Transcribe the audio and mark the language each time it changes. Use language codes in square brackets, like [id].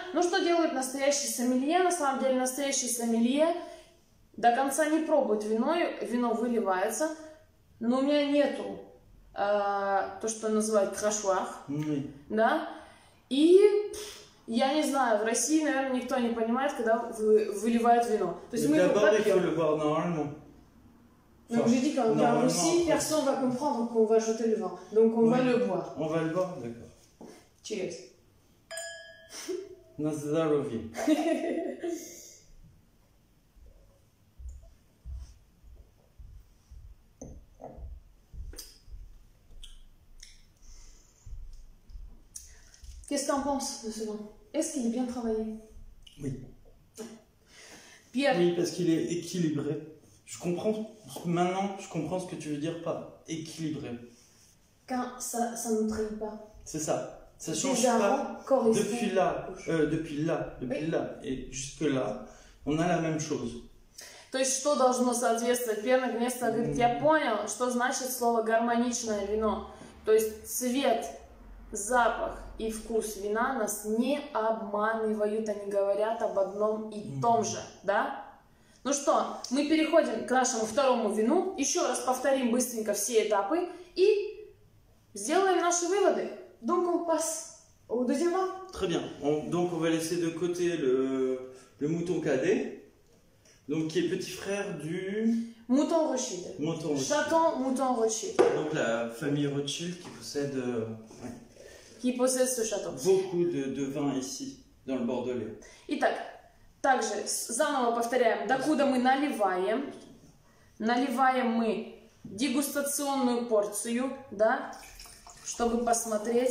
[ru] Ну что делает настоящий сомелье? На самом деле настоящий сомелье до конца не пробует вино, вино выливается, но у меня нету то, что называют крашуар, да, и я не знаю, в России, наверное, никто не понимает, когда выливают вино. То есть мы его попьем. [fr] Donc j'ai dit qu'en Russie, personne ne va comprendre qu'on va jeter le vin. Donc on va le boire. On va le boire, d'accord. [en] Cheers. [ru] На здоровье. [fr] Qu'est-ce que tu en penses de ce vin? Est-ce qu'il est bien travaillé? Oui. Pierre. Oui, parce qu'il est équilibré. Maintenant, je comprends ce que tu veux dire par équilibré. Quand ça ne trahit pas. C'est ça. Ça change pas. Depuis là et jusque là, on a la même chose. [ru] То есть, что должно соответствовать? Пьер наконец-то говорит, я понял, что значит слово гармоничное вино. То есть, цвет, запах и вкус вина нас не обманывают, они говорят об одном и том же, да? Ну что, мы переходим к нашему второму вину, еще раз повторим быстренько все этапы и сделаем наши выводы. [fr] Donc on passe au deuxième vin. Très bien. Donc on va laisser de côté le Mouton Cadet, donc qui est petit frère du Mouton Rothschild. Château Mouton Rothschild. Donc la famille Rothschild qui possède qui possède ce château. Beaucoup de vins ici dans le Bordelais. [ru] Итак, также заново повторяем, докуда мы наливаем. Наливаем мы дегустационную порцию, да, чтобы посмотреть.